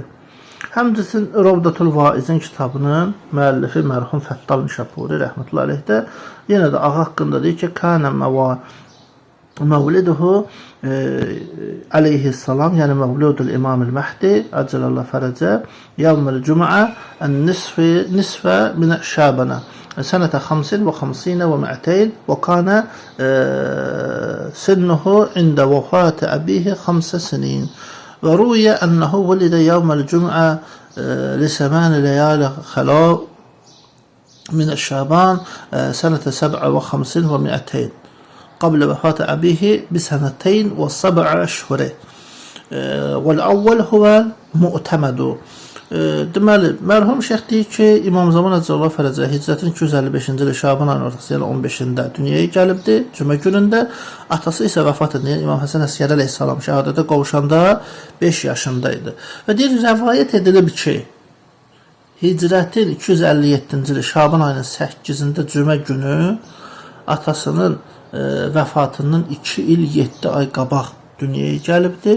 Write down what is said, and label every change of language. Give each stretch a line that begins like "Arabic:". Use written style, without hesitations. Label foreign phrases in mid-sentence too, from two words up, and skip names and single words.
Azerbaijani: Həmçinin Rovdatul Vaizin kitabının müəllifi mərhum Fəttal Nişapuri rəhmətullahi aleyh də yenə də ağa haqqında deyir ki,
Arabic: كان مولده عليه السلام، يعني مولود الإمام المهدي عجل الله فرجه يوم الجمعة نصف من شعبان سنة 50 و50 و200 وكان سنه عند وفاة أبيه 5 سنين. وروي أنه ولد يوم الجمعة ل8 ليال خلا من الشعبان سنة 57 و200 قبل وفاة أبيه بسنتين و7 أشهر والأول هو المؤتمد.
Azerbaijani: Deməli, mərhum şeyx deyir ki, İmam Zaman
Arabic: عجل الله فرجه
Azerbaijani: hicrətin 255-ci ili Şaban ayının ortası, yəni 15-də dünyaya gəlibdir, cümə günündə. Atası isə vəfat edən İmam Həsən Əsgəri əleyhissalam şəhadətə qovuşanda 5 yaşındaydı. Və deyir, rəvayət edilib ki, hicrətin 257-ci ili Şaban ayının 8-də cümə günü atasının vəfatından 2 il 7 ay qabaq dünyaya gəlibdir.